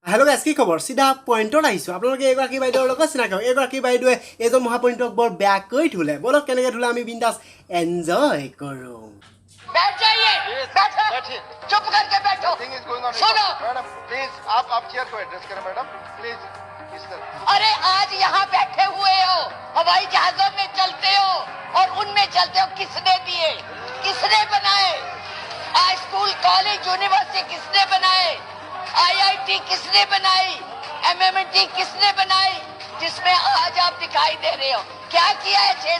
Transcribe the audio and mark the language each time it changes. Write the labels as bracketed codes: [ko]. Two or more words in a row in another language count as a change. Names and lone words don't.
[en] hello guys [as] কি খবৰ সিধা পইণ্টত আহিছো আপোনালোকে এগৰাকী বাইদেউৰ লগত চিনাকি হ'ব এগৰাকী বাইদেউৱে এজন মহাপণ্ডিতক বৰ বেয়াকৈ ধুলে বলক কেনেকৈ ধুলে আমি বিন্দাস এনজয় কৰোঁ [hi] बैठ जाइए बैठिए चुप करके बैठो [en] thing is going on [hi] सुनो [en] madam please [hi] आप चेयर को एड्रेस करें [en] madam please [hi] इस तरह अरे आज यहाँ बैठे हुए हो हवाई जहाजों में चलते हो और उनमें चलते हो किसने दिए किसने बनाए आज स्कूल कॉलेज यूनिवर्सिटी किसने बनाए आईआईटी किसने बनाई एमएमटी किसने बनाई जिसमें आज आप दिखाई दे रहे हो क्या किया है 6